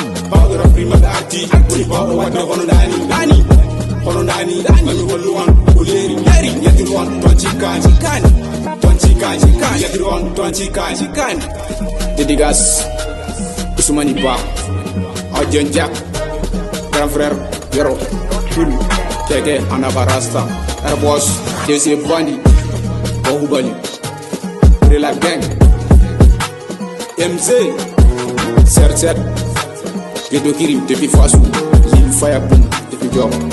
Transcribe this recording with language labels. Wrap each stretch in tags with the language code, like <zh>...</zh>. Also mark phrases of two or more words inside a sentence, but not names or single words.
<ff>Bawɗo rap prima ɓe arti, woni bawɗo wadde hono ndani, ndani. Hono ndani, ndani. Ami hollu on, ko leeri, leeri. Yettir on, ton cikkani, cikkani. Ton cikkani, cikkani. Yettir on, ton cikkani, cikkani. Dédicace, Ousmane Ba, Adjan Jack,</ff> <fr>grand frère,</fr> <ff>Yoro, Pul, Keke, Anaba Rasta, Air Boss, D C Bandi, Bahubali, Rela Gang, M C, Serset, Gedo Kirim, depuis Fassou, Lil Fire Boom, depuis Diop.</ff>